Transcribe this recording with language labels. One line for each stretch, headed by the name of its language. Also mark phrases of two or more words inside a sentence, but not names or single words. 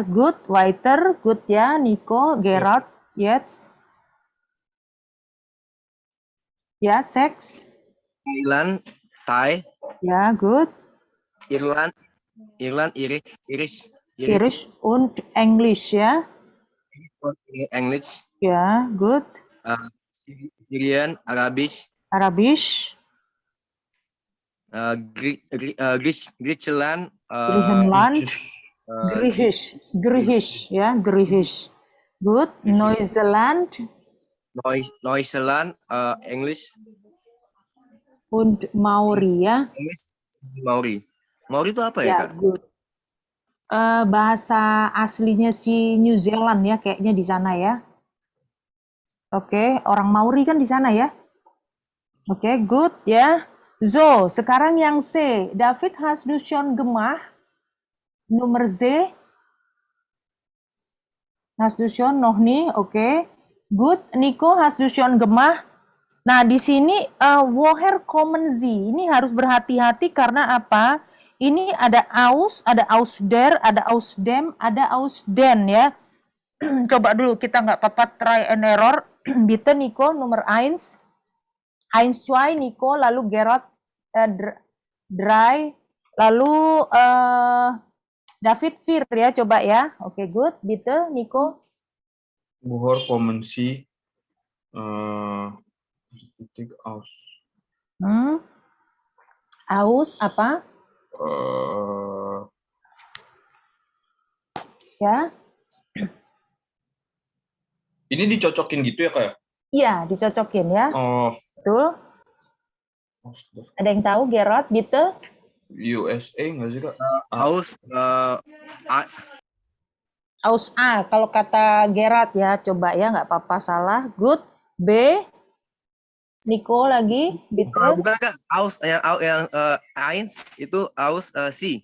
English: Good, weiter, good ya Nico, Gerard, yes.
Indonesian: Ya, sex. Thailand, Thai. Ya, good.
German: Irland, Irish und English ya. English.
Indonesian: Ya, good.
German: Syrian, Arabisch. Griechenland, Griechisch ya, Griechisch. Good. Neuseeland, English. Und Maori ya.
Indonesian: Maori itu apa ya, Kak? Good. Bahasa aslinya si New Zealand ya, kayaknya di sana ya. Oke, orang Maori kan di sana ya. Oke, good ya. So, sekarang yang C.
German: David, hast du schon gemacht? Nomor Z. Hast du schon? Noch nie. Oke. Good. Nico, hast du schon gemacht?
Indonesian: Nah, di sini
German: woher kommen Sie?
Indonesian: Ini harus berhati-hati karena apa? Ini ada aus, ada
German: aus der,
Indonesian: ada
German: aus dem,
Indonesian: ada
German: aus den
Indonesian: ya. Coba dulu, kita nggak apa-apa
English: try and error.
German: Bitte Nico,
Indonesian: nomor 1. 1, 2, Nico, lalu Gerard, Dry, lalu David, 4 ya, coba ya. Oke, good.
German: Bitte Nico. Woher kommen Sie? Aus.
Indonesian: Aus apa? Ya. Ini dicocokin gitu ya Kak? Iya, dicocokin ya. Oh. Betul. Ada yang tahu Gerard, bitte? USA nggak sih Kak? Aus A, kalau kata Gerard ya, coba ya, nggak apa-apa salah. Good. B. Nico lagi, bitte. Bukan Kak, aus yang eins itu aus C.